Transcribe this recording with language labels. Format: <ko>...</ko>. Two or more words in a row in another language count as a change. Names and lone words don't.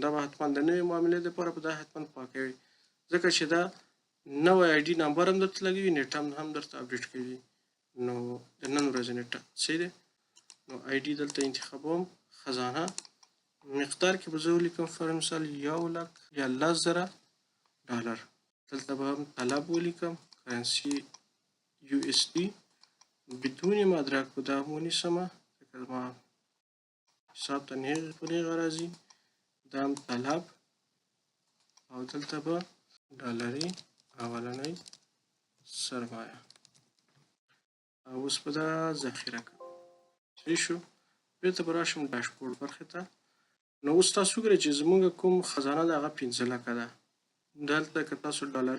<ps>دا به حتما د نوې معاملې دپاره به دا حتما پاکوي، ځکه چې دا نوی آی ډي نمبر هم درته لګوي، نیټه هم درته اپډیټ کوي، نو د نن ورځې نیټه. صحیح دی؟ نو آی ډي دلته انتخابوم، خزانه، مقدار کې به زه ولیکم فر مثال 1 لک یا 10,000 ډالر. دلته به هم طلب ولیکم، کرنسي USD، بدون مدرک به دا هم ونیسمه، لکه زما حساب ته په نیغه راځي دا هم طلب او دلته به ډالري اولنۍ سرمایه او اوس به دا ذخیره کړم صحیح شو بیرته به راشم ډاشبورډ برخې ته نو اوس تاسو وګورئ چې زموږ کوم خزانه ده هغه 15 لکه ده دلته که تاسو ډالري</ps>